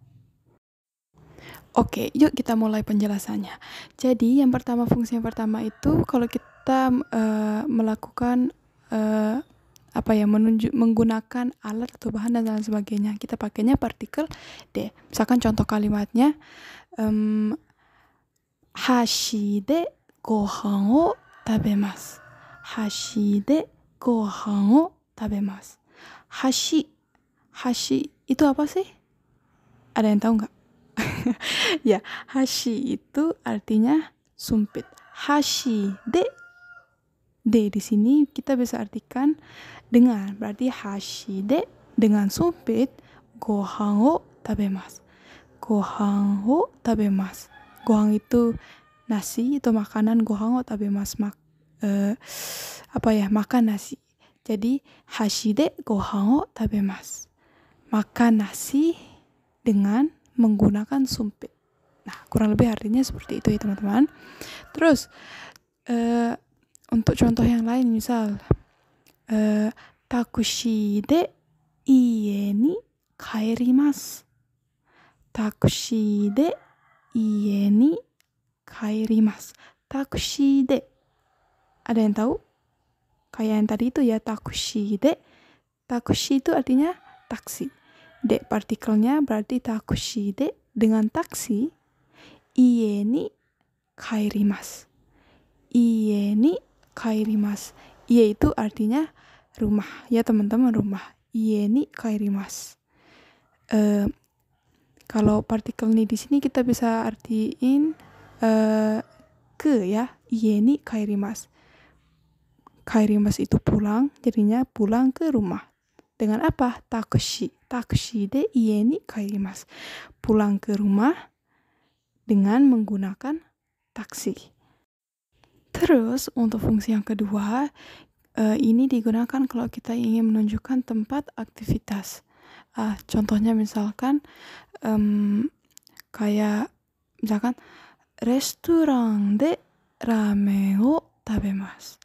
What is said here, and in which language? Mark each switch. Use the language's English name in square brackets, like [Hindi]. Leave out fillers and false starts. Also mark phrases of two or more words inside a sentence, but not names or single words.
[Indonesian] Oke, yuk kita mulai penjelasannya. Jadi, fungsi yang pertama itu kalau kita melakukan menggunakan alat atau bahan dan lain sebagainya, kita pakainya partikel D. Misalkan contoh kalimatnya, [Japanese] 箸でご飯を食べます. 箸でご飯を食べます. [Indonesian] Hashi itu apa sih? Ada yang tahu nggak? Ya, hashi itu artinya sumpit. [Japanese] 箸で [Indonesian] di sini kita bisa artikan dengan, berarti [Japanese] 箸で [Indonesian] dengan sumpit, [Japanese] ご飯を食べます. ご飯を食べます. [Indonesian] Gohan itu nasi, itu makanan. [Japanese] ご飯を食べます [Indonesian] makan nasi. Jadi [Japanese] 箸でご飯を食べます. [Indonesian] Makan nasi dengan menggunakan sumpit. Nah, kurang lebih artinya seperti itu ya teman-teman. Terus untuk contoh yang lain, misal [Japanese] タクシーで家に帰ります. タクシーで家に帰ります. タクシーで, [Indonesian] ada yang tahu? Kayak yang tadi itu ya, [Japanese] タクシーで. [Indonesian] Takushi itu artinya taksi. De partikelnya berarti [Japanese] タクシーで [Indonesian] dengan taksi. [Japanese] 家に帰ります. 家に帰ります. [Indonesian] Iie itu artinya rumah ya teman-teman, rumah. [Japanese] 家に帰ります. [Indonesian] Kalau partikel ni di sini kita bisa artiin ke ya. [Japanese] 家に帰ります. [Indonesian] Kaerimasu itu pulang, jadinya pulang ke rumah. Dengan apa? Takushi. [Japanese] タクシーで家に帰ります. [Indonesian] Pulang ke rumah dengan menggunakan taksi. Terus untuk fungsi yang kedua, ini digunakan kalau kita ingin menunjukkan tempat aktivitas. Contohnya misalkan kayak misalkan [Japanese] レストランでラーメンを食べます.